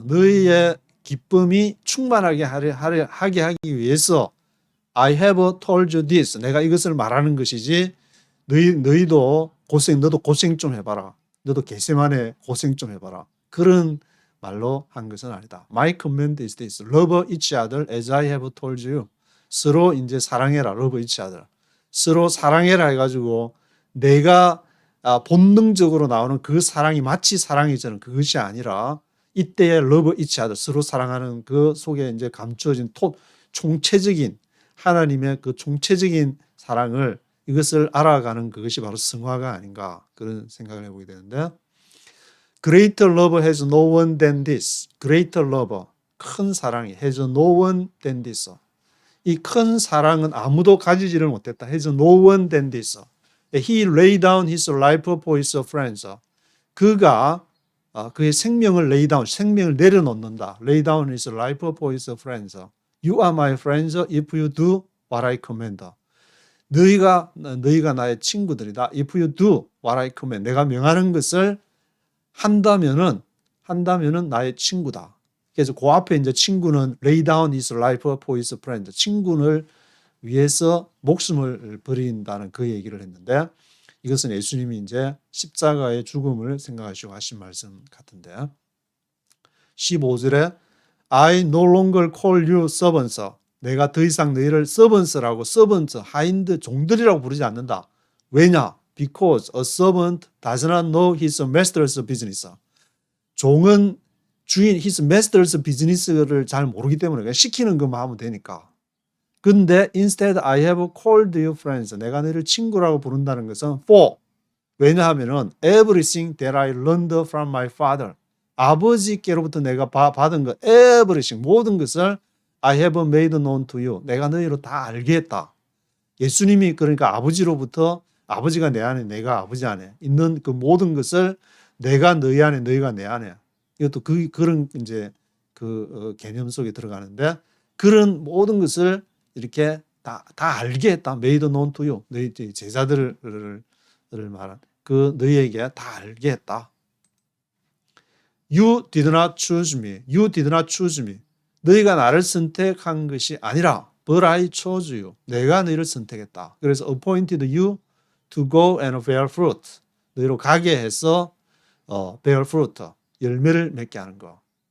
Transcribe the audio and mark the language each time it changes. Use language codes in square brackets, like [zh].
[ko] 너희의 기쁨이 충만하게 하게 하기 위해서 [en] I have told you this. [ko] 내가 이것을 말하는 것이지 너도 고생 좀 해봐라. 너도 겟세마네 고생 좀 해봐라. 그런 말로 한 것은 아니다. [en] My command is this. Love each other as I have told you. [ko] 서로 이제 사랑해라. [en] Love each other. [ko] 서로 사랑해라 해가지고 내가 본능적으로 나오는 그 사랑이 마치 사랑이잖아요. 그것이 아니라 이때의 [en] love each other. [ko] 서로 사랑하는 그 속에 이제 감추어진 총체적인 하나님의 그 총체적인 사랑을 이것을 알아가는 그것이 바로 성화가 아닌가 그런 생각을 해보게 되는데 [en] Greater love has no one than this. Greater love, [ko] 큰 사랑이 [en] has no one than this. [ko] 이 큰 사랑은 아무도 가지지를 못했다. [en] has no one than this. He laid down his life for his friends. [ko] 그가 그의 생명을 [en] lay down, [ko] 생명을 내려놓는다. [en] Lay down his life for his friends. You are my friends if you do what I command. [ko] 너희가 나의 친구들이다. [en] If you do what I command, [ko] 내가 명하는 것을 한다면은 나의 친구다. 그래서 그 앞에 이제 친구는 [en] lay down his life for his friend. [ko] 친구를 위해서 목숨을 버린다는 그 얘기를 했는데 이것은 예수님이 이제 십자가의 죽음을 생각하시고 하신 말씀 같은데 15절에 [en] I no longer call you servants. [ko] 내가 더 이상 너희를 servants라고 servant, 하인드, 종들이라고 부르지 않는다. 왜냐? [en] Because a servant does not know his master's business. [ko] 종은 주인 [en] his master's business [ko] 를 잘 모르기 때문에 그냥 시키는 것만 하면 되니까. [en] 근데 instead I have called you friends. [ko] 내가 너희를 친구라고 부른다는 것은 for. [en] 왜냐하면은 everything that I learned from my father. [ko] 아버지께로부터 내가 받은 것 [en] everything [ko] 모든 것을 [en] I have made known to you. [ko] 내가 너희로 다 알게 했다. 예수님이 그러니까 아버지로부터 아버지가 내 안에 내가 아버지 안에 있는 그 모든 것을 내가 너희 안에 너희가 내 안에 이것도 그런 이제 그 개념 속에 들어가는데 그런 모든 것을 이렇게 다 알게 했다. [en] made known to you. [ko] 너희 제자들을 말한 그 너희에게 다 알게 했다. [en] You did not choose me. You did not choose me. [ko] 너희가 나를 선택한 것이 아니라 [en] but I chose you. [ko] 내가 너희를 선택했다. [en] 그래서 appointed you to go and bear fruit. [ko] 너희로 가게 해서 [en] bear fruit. [ko] 열매를 맺게 하는 거.